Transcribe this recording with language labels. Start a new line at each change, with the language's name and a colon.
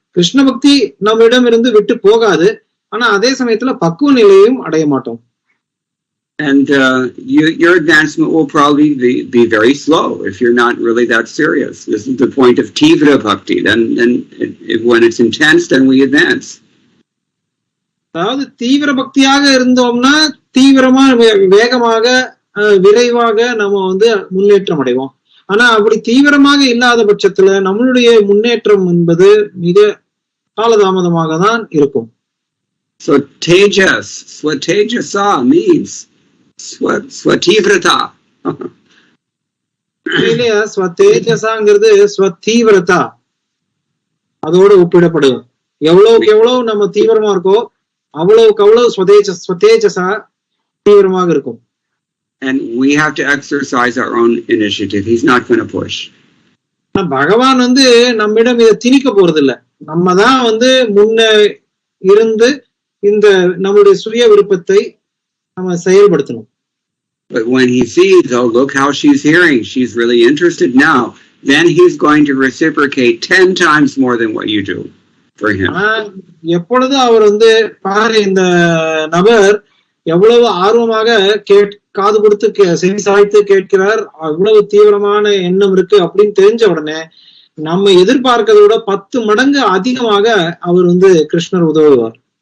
Tamil: கிருஷ்ண பக்தி நம்மிடம் இருந்து விட்டு போகாது. ஆனா அதே சமயத்துல பக்குவ நிலையும் அடைய மாட்டோம்.
English: And your advancement will probably be very slow if you're not really that serious. This is the point of tivra bhakti. Then when it's intense, then we advance.
Tamil: அதாவது தீவிர பக்தியாக இருந்தோம்னா தீவிரமா வேகமாக விரைவாக நம்ம முன்னேற்றம் அடைவோம். ஆனா அப்படி தீவிரமாக இல்லாத பட்சத்துல நம்மளுடைய முன்னேற்றம் என்பது மிக காலதாமதமாக தான் இருக்கும்.
English: So tejas, swatejasa means swativrata.
Tamil: இல்லையா, ஸ்வதேஜசாங்கிறது ஸ்வதீவிரதா அதோட ஒப்பிடப்படுது. எவ்வளவுக்கு எவ்வளவு நம்ம தீவிரமா இருக்கோ அவ்வளவுக்கு அவ்வளவு ஸ்வதேஜசா தீவிரமாக இருக்கும்.
English: And we have to exercise our own initiative. He's not going to push.
Tamil: பகவான் நம்மிடம் இதை திணிக்க போறது இல்ல. நம்ம தான் முன்ன இருந்து இந்த நம்முடைய சுய விருப்பத்தை நம்ம செயல்படுத்தணும்.
English: But when he sees, oh, look how she's hearing, she's really interested now, then he's going to reciprocate 10 times more than what you do for him.
Tamil: எப்பொழுது அவர் பாரு இந்த நபர் எவ்வளவு ஆர்வமாக காது கொடுத்து செவி சாய்த்து கேட்கிறார், அவ்வளவு தீவிரமான எண்ணம் இருக்கு அப்படின்னு தெரிஞ்ச உடனே நம்ம எதிர்பார்க்கிறத விட 10 மடங்கு அதிகமாக அவர் கிருஷ்ணர் உதவுவார்.